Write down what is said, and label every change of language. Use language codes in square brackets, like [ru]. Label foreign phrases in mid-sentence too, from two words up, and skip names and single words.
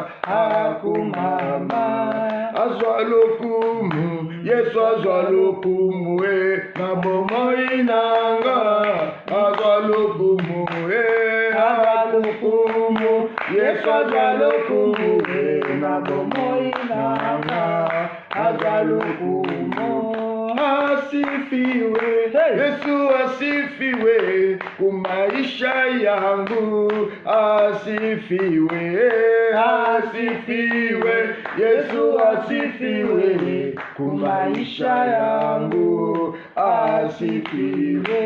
[ln] Akumama, azwa lokumu, Yesu azwa lokumu na bomoi nanga. Azwa lokumu alukumu, Yesu azwa lokumu na bomoi nanga. Azwa lokumu. [sw] Asifiwe, Yesu asifiwe, kumaisha yangu. Asifiwe, asifiwe. asifiwe, Yesu asifiwe, kumaisha yangu asifiwe.